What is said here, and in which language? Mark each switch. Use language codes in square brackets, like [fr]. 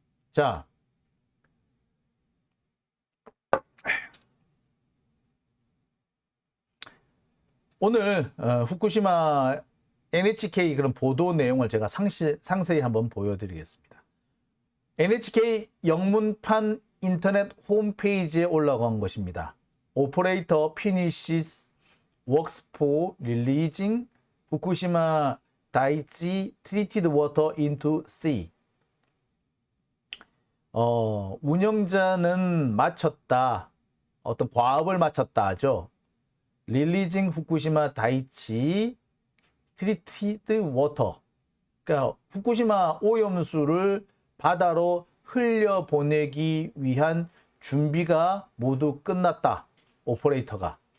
[ko] 자, 오늘 후쿠시마 NHK 그런 보도 내용을 제가 상세히 한번 보여드리겠습니다. NHK 영문판 인터넷 홈페이지에 올라간 것입니다. [en] Operator finishes works for releasing Fukushima Daiichi treated water into sea. [ko] 운영자는 마쳤다. 어떤 과업을 마쳤다 하죠. [en] Releasing Fukushima Daiichi treated water. [ko] 그러니까 후쿠시마 오염수를 바다로 흘려보내기 위한 준비가 모두 끝났다. 오퍼레이터가.